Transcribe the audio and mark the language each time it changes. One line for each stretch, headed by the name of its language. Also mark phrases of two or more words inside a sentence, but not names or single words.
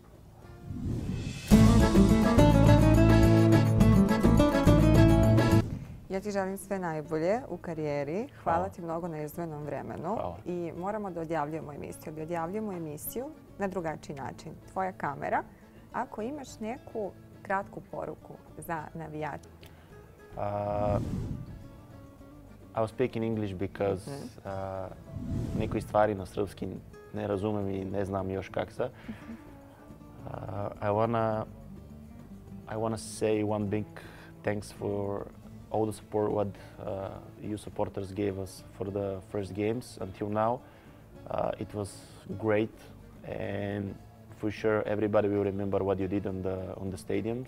Serbian: Ja ti želim sve najbolje u karijeri. Hvala ti mnogo na izdvojenom vremenu. I moramo da odjavljujemo emisiju. Da odjavljujemo emisiju na drugačiji način. Tvoja kamera. Ako imaš neku kratku poruku za navijače.
English: I was speaking English because
Serbian: nekoj stvari na srpski ne razumem i ne znam još kak se.
English: I wanna say one big thanks for all the support what you supporters gave us for the first games until now. It was great, and for sure everybody will remember what you did on the stadiums.